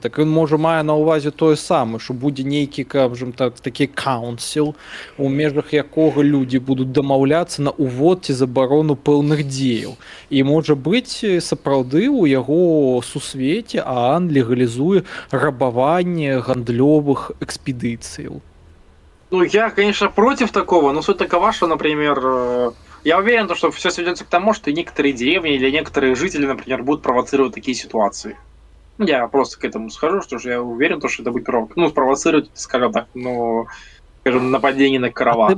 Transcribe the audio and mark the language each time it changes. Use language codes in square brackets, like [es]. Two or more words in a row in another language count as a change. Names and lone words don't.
[be] Так ён можа мае на ўвазе тое самае, што будзе нейкі, кажам так, такі каунсіл, у межах якога людзі будуць дамаўляцца на увод ці забарону пэўных дзеяў. І можа быць, сапраўды у яго сусвеце ААН легалізуе рабаванне гандлёвых экспедицию. [ru] Ну, я, конечно, против такого, но суть такова, что, например, я уверен, что все сведется к тому, что некоторые деревни или некоторые жители, например, будут провоцировать такие ситуации. Ну, я просто к этому схожу, что же я уверен, что это будет спровоцировать, скажем так, скажем, нападение на караван.